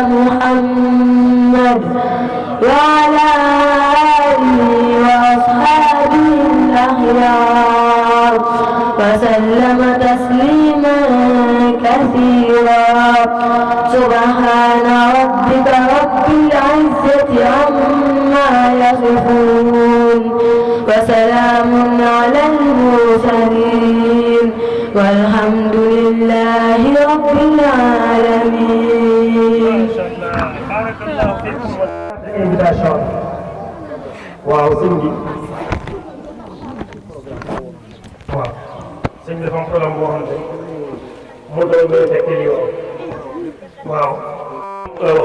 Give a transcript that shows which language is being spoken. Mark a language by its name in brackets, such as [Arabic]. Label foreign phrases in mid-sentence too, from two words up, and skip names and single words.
[Arabic] محمد وعلى آله وأصحابه الأخيار وسلم تسليما كثيرا سبحان ربك رب العزة عما يصفون وسلام على المرسلين والحمد لله رب العالمين. [Wolof] invitation waaw sëñ bi waaw sëñ bi dafa am problème boo xam ne mu doon ngay fekk lii waaw wax